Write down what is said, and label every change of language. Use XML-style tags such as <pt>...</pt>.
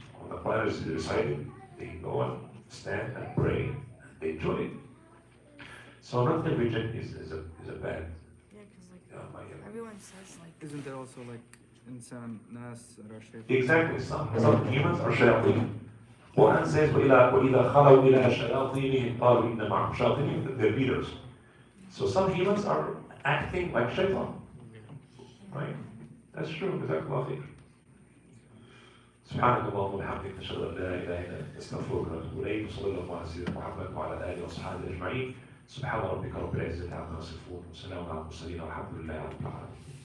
<en>When the prayer is recited, they go and stand and pray. And they enjoy it. So not every jinn is a bad. Yeah, because like everyone says like. Isn't there also like insan, nas, rashid? Exactly. Some humans are shayateen. Quran says,</en> <ar>وَإِذَا خَلَوْا إِلَىٰ شَيَاطِينِهِمْ قَالُوا إِنَّ مَعَهُمْ شَيَاطِينٌ.</ar> <en>They're leaders. So some humans are acting like shaitan. Right? That's true. Jazakallah khair.</en> <ar>سبحانك اللهم وبحمدك نشهد ان لا اله الا انت نستغفرك ونتوب اليك وصلى الله على سيدنا محمد وعلى اله وصحبه اجمعين سبحان ربك رب العزه عما يصفون وسلام على المرسلين والحمد لله رب العالمين.</ar>